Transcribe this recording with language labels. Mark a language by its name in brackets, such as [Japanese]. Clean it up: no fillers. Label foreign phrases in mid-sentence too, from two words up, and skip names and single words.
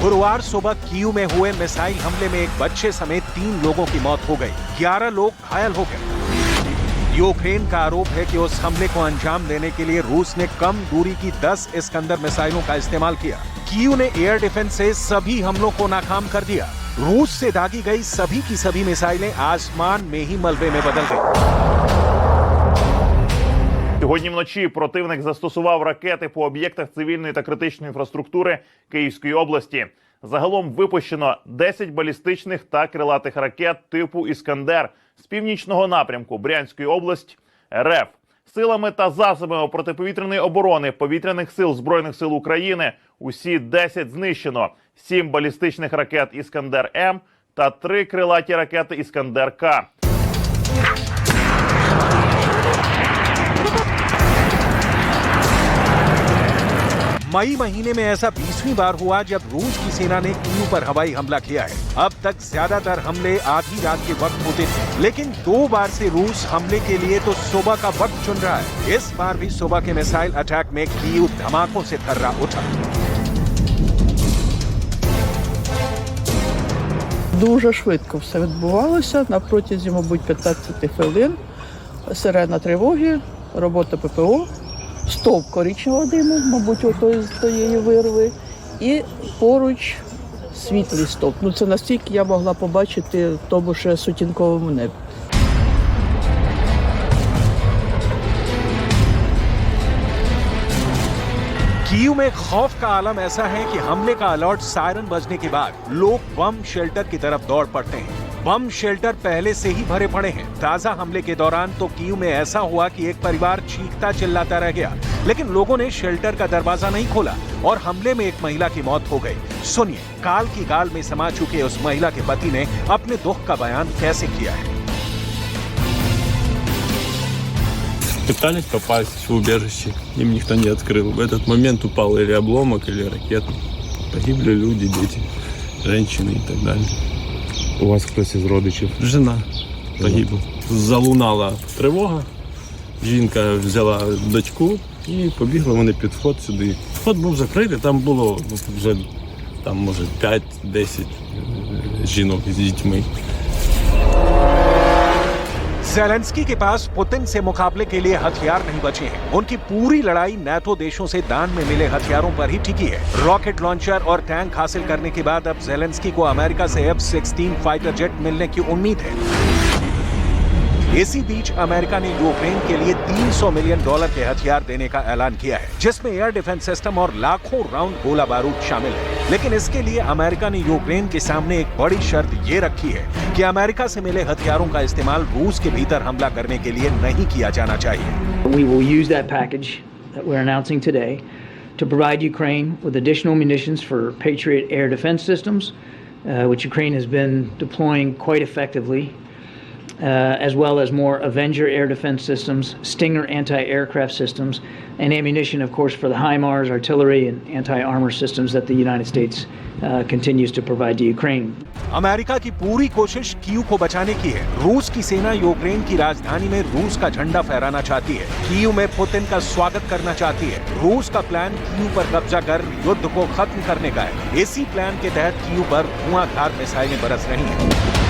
[Hindi] गुरुवार सुबह कीव में हुए मिसाइल हमले में एक बच्चे समेत 3 लोगों की मौत हो गई, 11 लोग घायल हो गए। यूक्रेन का आरोप है कि उस हमले को अंजाम देने के लिए रूस ने कम दूरी की 10 इस्कंदर मिसाइलों का इस्तेमाल किया। कीव ने [English] air defense [Hindi] से सभी हमलों को नाकाम कर दिया। रूस से दागी गई सभी की सभी मिसाइलें आसमान में ही मलबे में बदल गई। [Ukrainian] Сьогодні вночі противник застосував ракети по об'єктах цивільної та критичної інфраструктури Київської області. Загалом випущено 10 балістичних та крилатих ракет типу «Іскандер» з північного напрямку Брянської області РФ. Силами та засобами протиповітряної оборони Повітряних сил Збройних сил України усі 10 знищено, 7 балістичних ракет «Іскандер-М» та 3 крилаті ракети «Іскандер-К». [Hindi] मई महीने में ऐसा 20वीं बार हुआ जब रूस की सेना ने कीव पर हवाई हमला किया है। अब तक ज्यादातर हमले आधी रात के वक्त होते थे, लेकिन 2 बार से रूस हमले के लिए तो सुबह का वक्त चुन रहा है। इस बार भी सुबह के [English] missile attack [Hindi] में कीव धमाकों से थर्रा उठा। [Ukrainian] Дуже швидко все відбувалося. На протязі, мабуть, 15 хвилин сирена тривоги, робота ППО, стовп коричневого диму, мабуть, з тієї вирви, і поруч світлий стовп. Ну, це настільки я могла побачити в тому ще сутінковому небі. [Hindi] कीव में खौफ का आलम ऐसा है कि हमले का [English] alert siren [Hindi] बजने के बाद लोग [English] bomb shelter [Hindi] की तरफ दौड़ पड़ते हैं। [English] bomb shelter [Hindi] पहले से ही भरे पड़े हैं। ताजा हमले के दौरान तो कीव में ऐसा हुआ कि एक परिवार चीखता चिल्लाता रह गया, लेकिन लोगों ने शेल्टर का दरवाजा नहीं खोला और हमले में एक महिला की मौत हो गई। सुनिए, काल की गाल में समा चुके उस महिला के पति ने अपने दुख का बयान कैसे किया है। [Russian] Пытались попасть в убежище, им никто не открыл. В этот момент упал или обломок, или ракета. Погибли люди, дети, женщины и так далее. [Ukrainian] У вас хтось із родичів? [Russian] Жена погибла. [Ukrainian] Залунала тривога, жінка взяла дочку і побігли вони під вход сюди. Вход був закритий, там було вже, може, 5-10 жінок з дітьми. [Hindi] ज़ेलेंस्की के पास पुतिन से मुकाबले के लिए हथियार नहीं बचे हैं। उनकी पूरी लड़ाई नाटो देशों से दान में मिले हथियारों पर ही टिकी है। [English] rocket launcher [Hindi] और टैंक हासिल करने के बाद अब ज़ेलेंस्की को अमेरिका से [English] F-16 fighter jet [Hindi] मिलने की उम्मीद है। इसी बीच अमेरिका ने यूक्रेन के लिए $300 मिलियन के हथियार देने का ऐलान किया है, जिसमें [English] air defense system [Hindi] और लाखों राउंड गोला बारूद शामिल है। लेकिन इसके लिए अमेरिका ने यूक्रेन के सामने एक बड़ी शर्त ये रखी है कि अमेरिका से मिले हथियारों का इस्तेमाल रूस के भीतर हमला करने के लिए नहीं किया जाना चाहिए। [English] We will use that package that we're announcing today to provide Ukraine with additional munitions for Patriot air defense systems, which Ukraine has been deploying quite effectively. As well as more Avenger air defense systems, Stinger anti-aircraft systems, and ammunition, of course, for the HIMARS, artillery, and anti-armor systems that the United States continues to provide to Ukraine. [Hindi] अमेरिका की पूरी कोशिश कीव को बचाने की है। रूस की सेना यूक्रेन की राजधानी में रूस का झंडा फहराना चाहती है। कीव में पुतिन का स्वागत करना चाहती है। रूस का प्लान कीव पर कब्जा कर युद्ध को खत्म करने का है। इसी प्लान के तहत कीव पर धुआंधार मिसाइलें बरस रही हैं।